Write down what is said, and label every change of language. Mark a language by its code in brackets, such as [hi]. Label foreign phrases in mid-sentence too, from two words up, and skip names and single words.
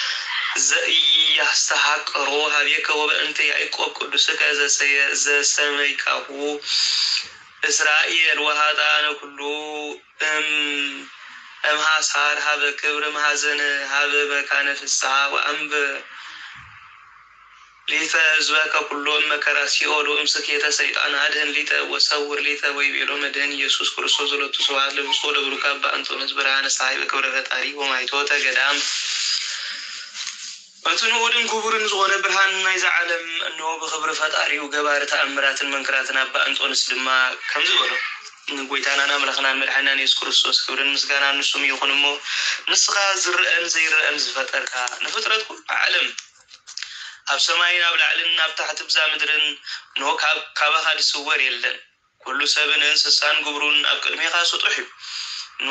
[gez] ዘኢያስተሐቅሮ ሀቤከ ወበእንተ ያዕቆብ ቅዱስከ ዘሰመይካሁ እስራኤል ወኃጥአነ ኩሉ እምሐሳር ሀበ ክብር ማሐዘን ሀበ መካነ ፍስሐ ወአንበ ሊተ ህዝበከ ኩሎ መከራ ሲኦል እምስኬተ ሰይጣን አድህን ሊተ ወሰውር ሊተ ወይቤሎ መድህን ኢየሱስ ክርስቶስ ዘለቱ ስብሐት ለብፁዕ ለብሩክ አባ እንጦንስ ብርሃነ ፀሐይ በክብረ ፈጣሪ ወማይቶተ ገዳም [ti] በትንዑድን ክቡርን ዝኾነ ብርሃን ናይዚ ዓለም እንሆ ብክብሪ ፈጣሪው ገባሪ ተአምራትን መንክራትን አባ እንጦንስ ድማ ከምዚ በሎ ጎይታናን አምላኽናን መድኃኒናን ኢየሱስ ክርስቶስ ክብርን ምስጋና ንሱም ይኹን እሞ ንስኻ ዝርአን ዘይርአን ዝፈጠርካ ንፍጥረት ኩሉ ዓለም ኣብ ሰማይን ኣብ ላዕልን ኣብ ታሕቲ ብዛ ምድርን እንሆ ካባኻ ዝስወር የለን ኩሉ ሰብን እንስሳን ግብሩን ኣብ ቅድሚኻ ስጡሕ እዩ እንሆ